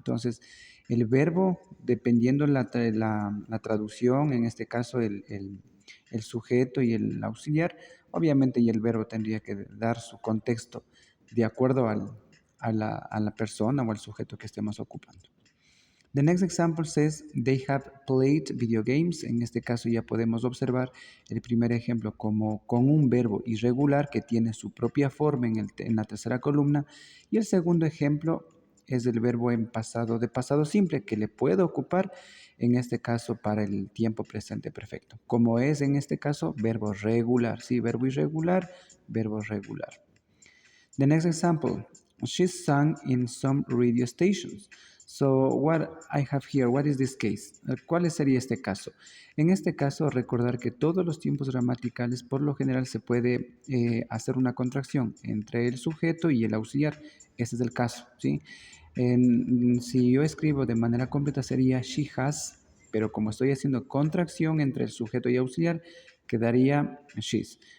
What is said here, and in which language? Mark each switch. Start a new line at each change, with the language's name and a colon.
Spanish: Entonces, el verbo, dependiendo la traducción, en este caso el sujeto y el auxiliar, obviamente y el verbo tendría que dar su contexto de acuerdo a la persona o al sujeto que estemos ocupando.
English: The next example says they have played video games.
Spanish: En este caso ya podemos observar el primer ejemplo como con un verbo irregular que tiene su propia forma en la tercera columna y el segundo ejemplo es el verbo en pasado de pasado simple que le puedo ocupar en este caso para el tiempo presente perfecto. Como es en este caso verbo regular, sí, verbo irregular, verbo regular.
English: The next example, she sang in some radio stations. So what I have here, what is this case?
Spanish: ¿Cuál sería este caso? En este caso, recordar que todos los tiempos gramaticales, por lo general, se puede hacer una contracción entre el sujeto y el auxiliar. Este es el caso, ¿sí? Si yo escribo de manera completa sería she has, pero como estoy haciendo contracción entre el sujeto y auxiliar, quedaría she's.